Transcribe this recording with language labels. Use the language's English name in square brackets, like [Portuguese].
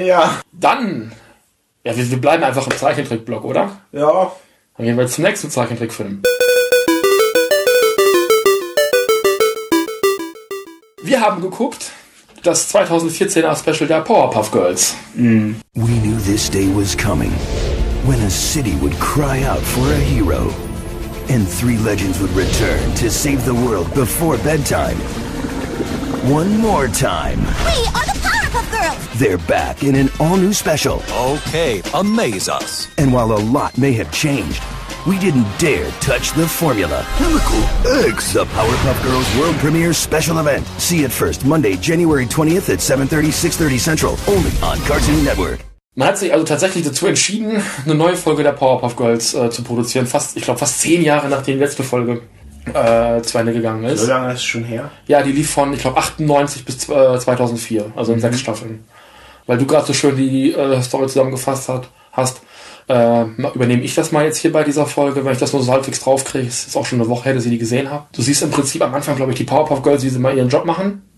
[German] Ja. Dann. Ja, wir bleiben einfach im Zeichentrickblock, oder? Ja. Dann gehen wir jetzt zum nächsten Zeichentrickfilm. Wir haben geguckt, das 2014er Special der Powerpuff Girls. [English] We knew this day was coming, when a city would cry out for a hero. And three legends would return to save the world before bedtime. One more time. We are the Powerpuff Girls! They're back in an all-new special. Okay, amaze us. And while a lot may have changed, we didn't dare touch the formula. Chemical Eggs! The Powerpuff Girls World Premiere Special Event. See it first, Monday, January 20th at 7:30, 6:30 Central. Only on Cartoon Network. [German] Man hat sich also tatsächlich dazu entschieden, eine neue Folge der Powerpuff Girls zu produzieren. Fast 10 Jahre, nachdem die letzte Folge zu Ende gegangen ist. So lange ist es schon her? Ja, die lief von, ich glaube, 98 bis 2004. Also in 6 Staffeln. Weil du gerade so schön die Story zusammengefasst hast. Übernehme ich das mal jetzt hier bei dieser Folge, wenn ich das nur so halbwegs draufkriege. Es ist auch schon eine Woche her, dass ich die gesehen habe. Du siehst im Prinzip am Anfang, glaube ich, die Powerpuff Girls, wie sie mal ihren Job machen.